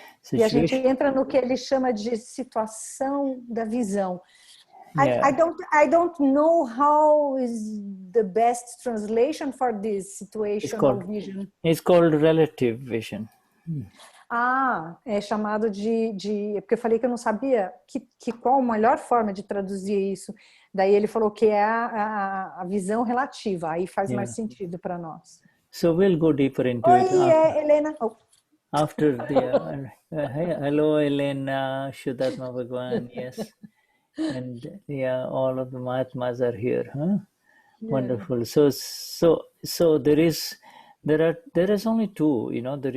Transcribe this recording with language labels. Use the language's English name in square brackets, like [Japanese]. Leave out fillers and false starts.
[English] situation. [Portuguese] E a gente entra no que ele chama de situação da visão. [English] Yeah. I don't know how is the best translation for this situational vision. It's called relative vision. [Portuguese] É chamado porque eu falei que eu não sabia qual a melhor forma de traduzir isso. Daí ele falou que é a visão relativa. Aí faz mais sentido para nós. [English] So we'll go deeper into it. Helena. After the hello, Elena, Vishuddhatma Bhagwan, yes. And all of the Mahatmas are here, huh? Yeah. Wonderful. So there is only two, you know.